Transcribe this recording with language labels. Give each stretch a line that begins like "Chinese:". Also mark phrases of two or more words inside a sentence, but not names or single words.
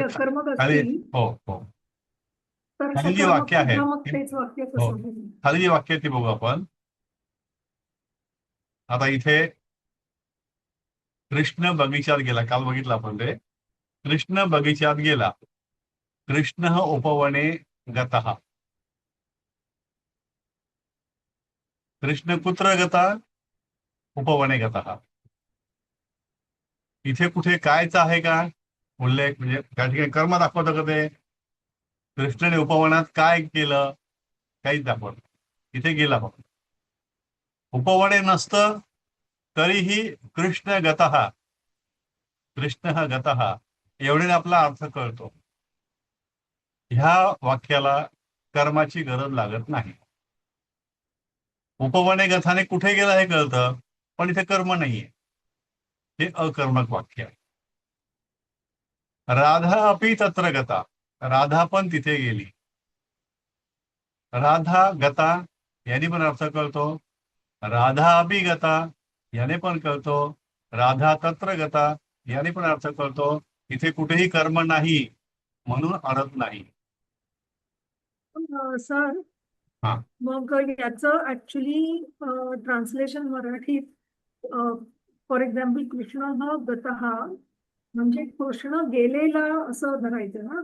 Marathi: अकर्मक खाली, असतील हो हो, तर खाली जी सकर्मक वाक्य आहेत सुद्धा मग तेच वाक्य हो, कसं होईल. खाली जी वाक्य आहेत ती बघू आपण. आता इथे कृष्ण बगीचात गेला, काल बघितलं आपण ते. कृष्ण बगीचात गेला,
Sanskrit: कृष्ण उपवने गतः. कृष्ण कुत्र गता, उपवने गतः.
Marathi: इथे कुठे कायचं आहे का उल्लेख, म्हणजे त्या ठिकाणी कर्म दाखवतं का ते. कृष्णाने उपवनात काय केलं, काहीच दाखवत. इथे गेला फक्त. उपवने नसतं तरीही कृष्ण गतः, कृष्ण हा गतः एवढे आपला अर्थ कळतो. ह्या वाक्याला कर्माची गरज लागत नाही. उपवने गथाने कुठे गेला हे कळतं, पण इथे कर्म नाहीये. हे अकर्मक वाक्य आहे.
Sanskrit: राधा अपि तत्र गता, राधा
Marathi: पण तिथे गेली. राधा गता याने पण अर्थ कळतो. राधा
Sanskrit: अपि गता
Marathi: याने पण कळतो. राधा
Sanskrit: तत्र गता
Marathi: याने पण अर्थ कळतो. इथे कुठेही कर्म नाही म्हणून अडत नाही. सर हा, मग याचं
English: actually translation
Marathi: मराठीत
English: for example
Marathi: कृष्ण हा गतः म्हणजे कृष्ण गेलेला असं धरायचं ना.